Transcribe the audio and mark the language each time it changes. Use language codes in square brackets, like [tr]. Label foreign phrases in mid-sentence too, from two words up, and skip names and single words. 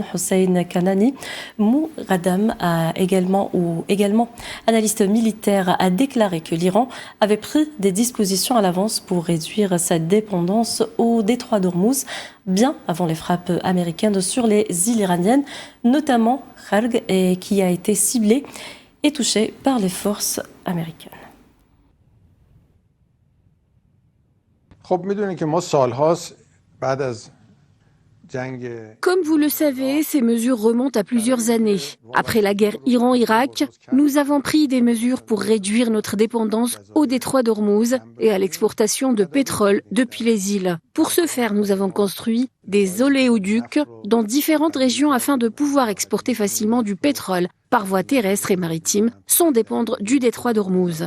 [fr] Hossein Kanani Mouradam, également analyste militaire, a déclaré que l'Iran avait pris des dispositions à l'avance pour réduire sa dépendance au détroit d'Ormuz, bien avant les frappes américaines sur les îles iraniennes, notamment Kharg, qui a été ciblée et touchée par les forces américaines. [fa] خب میدونید که ما سالهاست بعد از [fr] Comme vous le savez, ces mesures remontent à plusieurs années. Après la guerre Iran-Irak, nous avons pris des mesures pour réduire notre dépendance au détroit d'Ormuz et à l'exportation de pétrole depuis les îles. Pour ce faire, nous avons construit des oléoducs dans différentes régions afin de pouvoir exporter facilement du pétrole par voie terrestre et maritime, sans dépendre du détroit d'Ormuz.